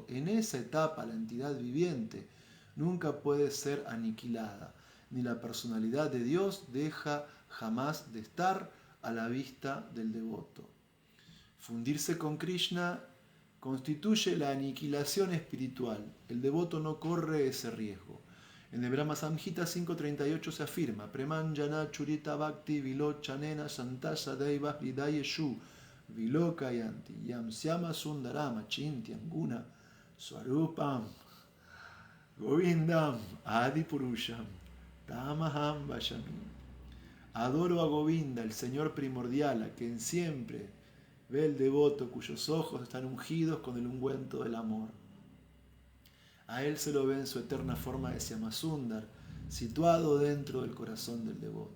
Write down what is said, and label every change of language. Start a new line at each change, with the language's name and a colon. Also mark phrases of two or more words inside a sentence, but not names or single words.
Spanish: En esa etapa la entidad viviente nunca puede ser aniquilada, ni la personalidad de Dios deja jamás de estar a la vista del devoto. Fundirse con Krishna constituye la aniquilación espiritual. El devoto no corre ese riesgo. En el Brahma Samhita 5.38 se afirma:
Sanskrit: Premanjana churita bhakti vilochanena santasa deivas vidayeshu vilokayanti yam syama sundarama chintyam guna swarupam govindam adipurusham tamaham vashami.
Spanish: Adoro a Govinda, el Señor primordial, a quien siempre ve el devoto cuyos ojos están ungidos con el ungüento del amor. A él se lo ve en su eterna forma de Syamasundar, situado dentro del corazón del devoto.